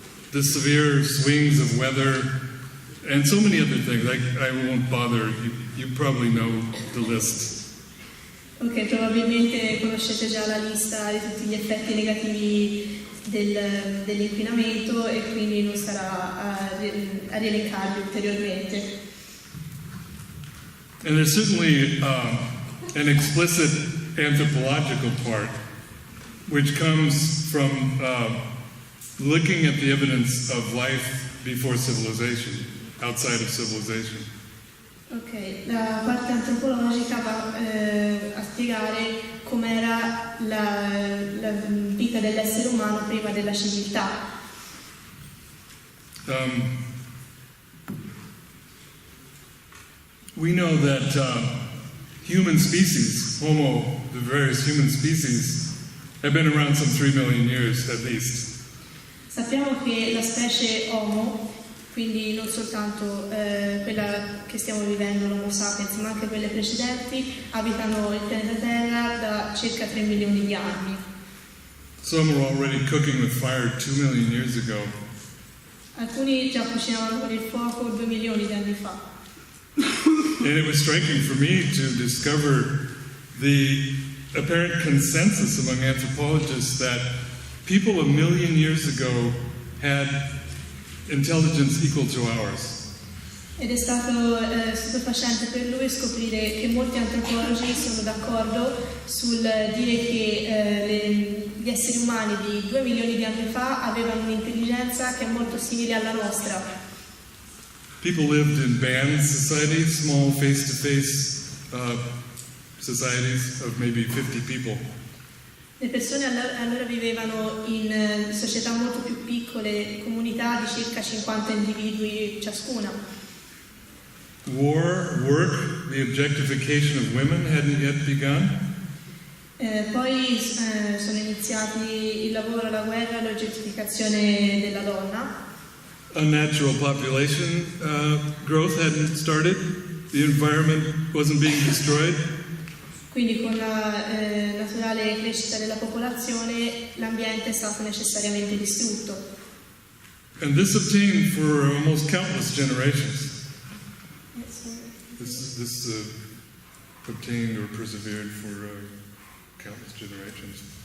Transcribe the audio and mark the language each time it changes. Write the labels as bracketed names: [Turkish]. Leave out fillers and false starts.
[English] The severe swings of weather and so many other things. I won't bother. You probably know the list. [Italian] Ok, probabilmente conoscete già la lista di tutti gli effetti negativi dell'inquinamento e quindi non starà a rielencarli ulteriormente. [English] And there's certainly an explicit anthropological part, which comes from looking at the evidence of life before civilization, outside of civilization. [Italian] Ok, la parte antropologica va a spiegare com'era la vita dell'essere umano prima della civiltà. [English] We know that human species, Homo, the various human species, have been around some 3 million years at least. [Italian] Sappiamo che la specie Homo, quindi non soltanto quella che stiamo vivendo, l'Homo sapiens, ma anche quelle precedenti, abitano il pianeta Terra da circa 3 milioni di anni. [English] Some were already cooking with fire 2 million years ago. [Italian] Alcuni già cucinavano con il fuoco 2 milioni di anni fa. [English] And it was striking for me to discover the apparent consensus among anthropologists that people 1 million years ago had intelligence equal to ours. [Italian] Ed è stato stupefacente per lui scoprire che molti antropologi sono d'accordo sul dire che gli esseri umani di 2 milioni di anni fa avevano un'intelligenza che è molto simile alla nostra. [English] People lived in band societies, small face-to-face societies of maybe 50 people. [Italian] Le persone allora vivevano in società molto più piccole, comunità di circa 50 individui ciascuna. [English] War, work, the objectification of women hadn't yet begun. [Italian] Poi sono iniziati il lavoro, la guerra, l'oggettificazione della donna. [English] Unnatural population growth hadn't started. The environment wasn't being destroyed. [Italian] Quindi con la naturale crescita della popolazione l'ambiente è stato necessariamente distrutto. [English] And this obtained for almost countless generations. This obtained or persevered for countless generations.